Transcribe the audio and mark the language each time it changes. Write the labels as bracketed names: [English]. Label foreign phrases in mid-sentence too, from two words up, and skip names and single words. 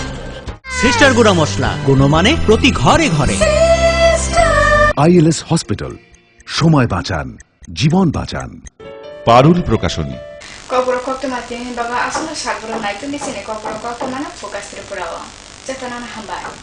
[Bangla] সিস্টার গুঁড়া মশলা গুণমানে প্রতি ঘরে ঘরে। আইএলএস হসপিটাল, সময় বাঁচান, জীবন বাঁচান। পারুল প্রকাশনী। [Kok Borok] Kopro koktoma tini baga asuna shagbro naitu disini kopro koktoma na Focus Tripura. Jatana na hambai.